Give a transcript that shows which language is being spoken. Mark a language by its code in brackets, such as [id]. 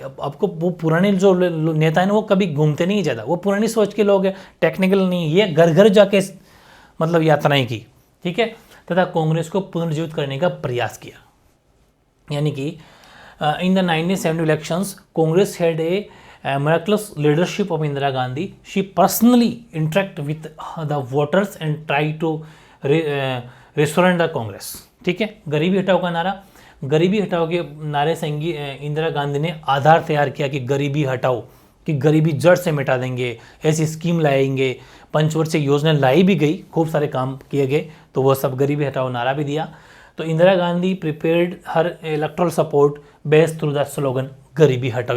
[hi] अब आपको वो पुराने जो नेता है ना, वो कभी घूमते नहीं ज़्यादा, वो पुरानी सोच के लोग हैं, टेक्निकल नहीं, ये घर घर जाके मतलब यात्राएं की, ठीक है। तथा कांग्रेस को पुनर्जीवित करने का प्रयास किया। यानी कि [en] In the 1970 elections Congress had a miraculous leadership of Indira Gandhi. She personally interact with the voters and try to restore the Congress. [hi] ठीक है। गरीबी हटाओ का नारा, गरीबी हटाओ के नारे से इंदिरा गांधी ने आधार तैयार किया कि गरीबी हटाओ, कि गरीबी जड़ से मिटा देंगे, ऐसी स्कीम लाएंगे। पंचवर्षीय योजना लाई भी गई, खूब सारे काम किए गए, तो वो सब गरीबी हटाओ नारा भी दिया। तो [en] Indira Gandhi prepared her electoral support based through the slogan garibi hatao.